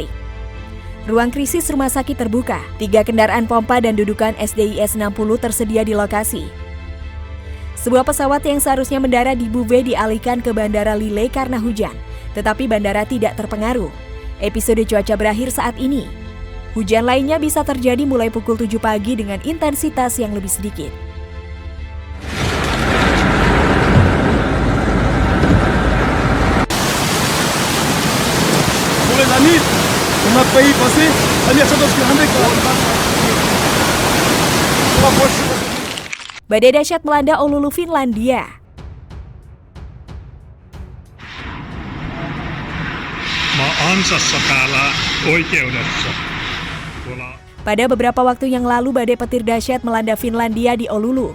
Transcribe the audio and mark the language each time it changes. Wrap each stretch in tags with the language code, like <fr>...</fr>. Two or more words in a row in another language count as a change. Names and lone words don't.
<id>Ruang krisis rumah sakit terbuka, 3 kendaraan pompa dan dudukan SDIS 60 tersedia di lokasi. Sebuah pesawat yang seharusnya mendarat di Beauvais dialihkan ke Bandara Lille karena hujan, tetapi bandara tidak terpengaruh. Episode cuaca berakhir saat ini. Hujan lainnya bisa terjadi mulai pukul 7 pagi dengan intensitas yang lebih sedikit.</id> <fr>La nuit, on a failli passer. Allez,</fr> <id>Badai dahsyat melanda Oulu, Finlandia. Pada beberapa waktu yang lalu, badai petir dahsyat melanda Finlandia di Oulu.</id>